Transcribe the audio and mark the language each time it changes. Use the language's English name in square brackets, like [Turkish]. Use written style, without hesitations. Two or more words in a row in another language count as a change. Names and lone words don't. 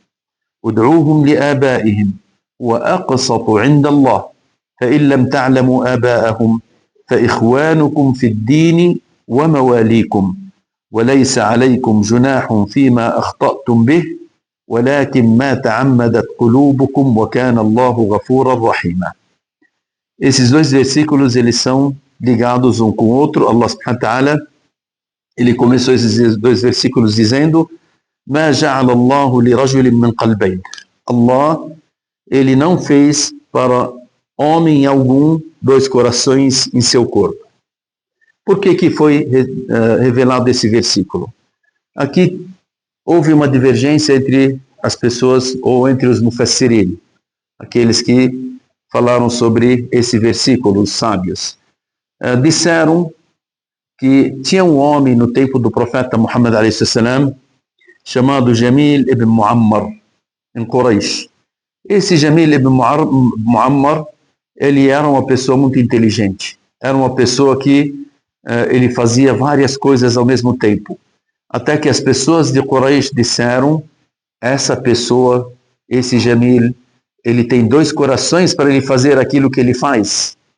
[Arabic] ادعوهم لآبائهم وأقسط عند الله فإن لم تعلموا آباءهم فإخوانكم في الدين ومواليكم وليس عليكم جناح فيما أخطأتم به ولكن ما تعمدت قلوبكم وكان الله غفورا رحيما. [Portuguese] Esses dois versículos eles são ligados um com o outro. Allah [Arabic] سبحانه وتعالى [Portuguese] ele começou esses dois versículos dizendo: [Arabic] ما جعل الله لرجل من قلبين. [Portuguese] Allah ele não fez para homem algum dois corações em seu corpo. Por que foi revelado esse versículo? Aqui houve uma divergência entre as pessoas, ou entre os mufassirin, aqueles que falaram sobre esse versículo, os sábios. Disseram que tinha um homem no tempo do profeta Muhammad a.s. chamado Jamil ibn Muammar, em Quraysh. Esse Jamil ibn Muammar, ele era uma pessoa muito inteligente. Era uma pessoa que ele fazia várias coisas ao mesmo tempo. Até que as pessoas de Quraysh disseram: essa pessoa, esse Jamil, ele tem dois corações para ele fazer aquilo que ele faz.